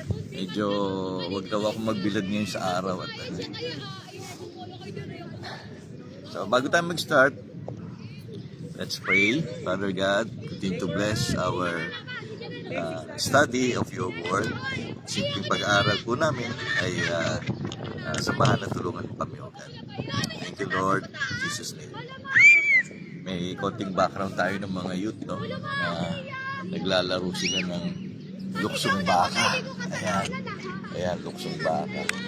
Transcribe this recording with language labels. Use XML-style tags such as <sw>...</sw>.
<tl>Medyo huwag daw ako magbilad ngayon sa araw at so bago tayo mag-start,</tl> <en>let's pray. Father God, continue to bless our study of your word.</en> <tl>Simpleng pag-aaral po namin ay samahan at tulungan kami, O God.</tl> <en>Thank you, Lord, in Jesus' name.</en> <tl>May konting background tayo ng mga youth, no? Naglalaro sila ng luksong baka. Ayan, luksong baka.</tl>